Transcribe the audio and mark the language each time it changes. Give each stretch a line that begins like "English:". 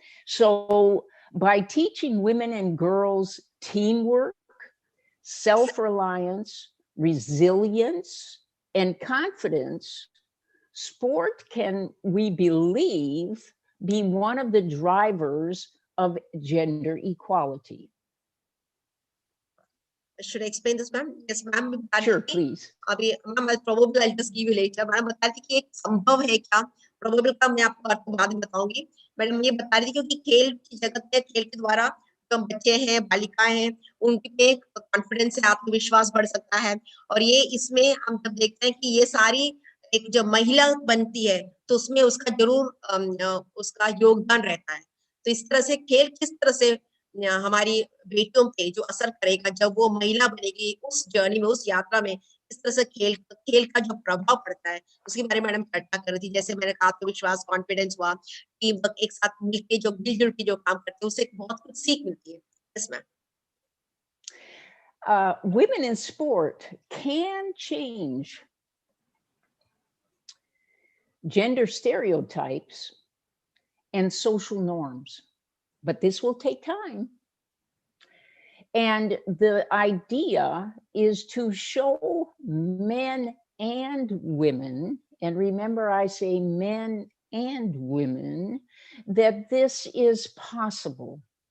English: So by teaching women and girls teamwork, self-reliance, resilience, and confidence, sport can, we believe, be one of the drivers of gender equality. Should I explain this, ma'am? Yes, ma'am. Sure, please.
Hindi: अभी ma'am
English: probable I'll just give you later.
Hindi: Ma'am बता रही थी कि एक संभव है क्या? Probable का मैं आपको बाद में बताऊंगी. मैडम ये बता रही थी क्योंकि खेल की जगत में खेल के द्वारा जो बच्चे हैं, बालिकाएं हैं, उनके कॉन्फिडेंस से आत्मविश्वास बढ़ सकता है. और ये इसमें हम जब देखते हैं कि ये सारी एक जो महिला बनती है, तो उसमें उसका जरूर उसका योगदान रहता है. तो इस तरह से खेल किस तरह से हमारी बेटियों पे जो असर करेगा जब वो महिला बनेगी उस जर्नी में, उस यात्रा में, इस तरह से खेल का जो प्रभाव पड़ता है उसके बारे में मैडम चर्चा कर रही थी. जैसे मैंने कहा आत्मविश्वास, कॉन्फिडेंस हुआ, टीम वर्क, एक साथ मिलके जो मिलजुल के जो काम करते हैं उससे बहुत कुछ सीख मिलती है.
English: Yes ma'am. Women in sport can change gender stereotypes and social norms, but this will take time. And the idea is to show men and women, and remember I say men and women, that this is possible.